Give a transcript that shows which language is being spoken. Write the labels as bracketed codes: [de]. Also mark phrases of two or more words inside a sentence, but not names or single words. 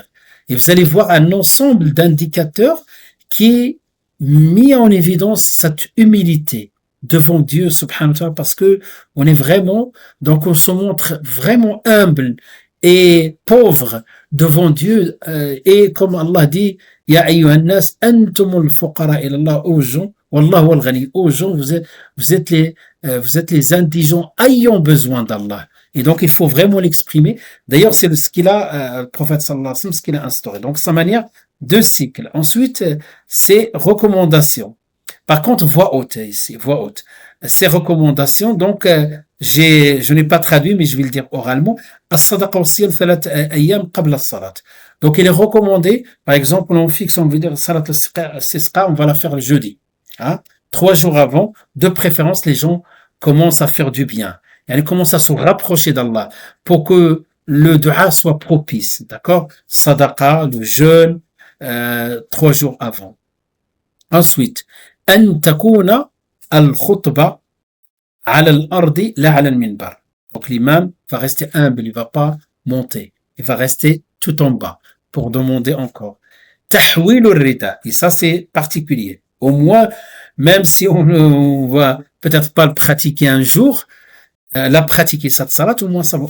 [fr] Et vous allez voir un ensemble d'indicateurs qui est mis en évidence cette humilité devant Dieu, [ar] سبحانه وتعالى, [fr] parce que on est vraiment, donc on se montre vraiment humble et pauvre devant Dieu, et comme Allah dit, [ar] يا أيها الناس أنتم الفقراء إلى الله, [fr] aux gens, [ar] والله الغني, [fr] aux gens, vous êtes les indigents ayant besoin d'Allah. Et donc, il faut vraiment l'exprimer. D'ailleurs, c'est ce qu'il a, le prophète [ar] صلى الله عليه وسلم, [fr] ce qu'il a instauré. Donc, sa manière de cycle. Ensuite, c'est recommandations. Par contre, voix haute ici, voix haute. Ces recommandations, donc, je n'ai pas traduit, mais je vais le dire oralement. [ar] الصدقة والصيام ثلاثة أيام قبل الصلاة. [fr] Donc, il est recommandé, par exemple, on fixe, on veut dire, [ar] صلاة الاستسقاء, [fr] on va la faire le jeudi. 3 jours avant, de préférence, les gens commencent à faire du bien. Elle commence à se rapprocher d'Allah pour que le dua soit propice, d'accord? Sadaqa, le jeûne, 3 jours avant. Ensuite, [ar] أن تكون الخطبة على الأرض لا على المنبر. [fr] Donc l'imam va rester humble, il va pas monter, il va rester tout en bas pour demander encore. [ar] تحويل الرداء, [fr] et ça c'est particulier. Au moins, même si on va peut-être pas le pratiquer un jour, la pratiquer cette salat, au moins ça va.